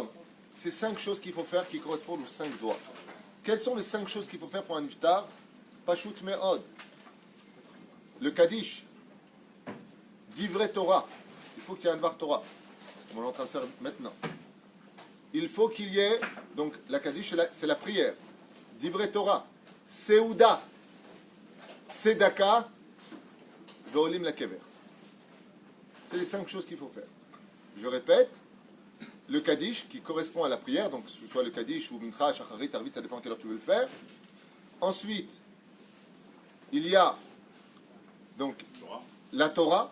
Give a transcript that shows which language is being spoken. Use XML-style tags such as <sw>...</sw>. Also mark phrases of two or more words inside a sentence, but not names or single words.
<fr>C'est 5 choses qu'il faut faire qui correspondent aux 5 doigts. Quelles sont les 5 choses qu'il faut faire pour un iftar?</fr> <he>פשוט מאוד.</he> <fr>Le Kaddish.</fr> <he>דברי תורה.</he> <fr>Il faut qu'il y ait un</fr> <he>דבר תורה.</he> <fr>On est en train de faire maintenant. Il faut qu'il y ait, donc la Kaddish, c'est la prière.</fr> <he>דברי תורה. סעודה. צדקה. ועולים לקבר.</he> <fr>C'est les 5 choses qu'il faut faire. Je répète. Le Kaddish qui correspond à la prière, donc que ce soit le Kaddish ou Mincha, Shacharit, Arvit, ça dépend à quelle heure tu veux le faire. Ensuite, il y a donc la Torah.</fr>